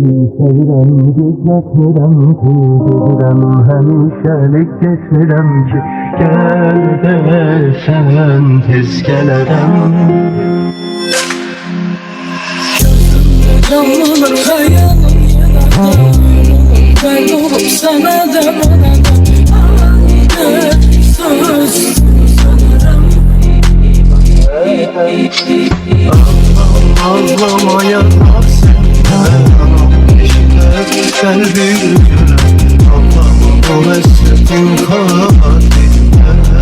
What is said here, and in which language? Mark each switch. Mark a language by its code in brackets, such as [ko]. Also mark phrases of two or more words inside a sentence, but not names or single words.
[az] sevirəm, gizlətmirəm ki, gedirəm, həmişəlik getmirəm ki, gəl desən tez gələrəm. Damlanır xəyalım yenədə, mən olub sənə də mənə də [tr] aynı söz sanırım. Ağlamaya sen Kalbim gülüm Ağlama bu hasretin katilinde.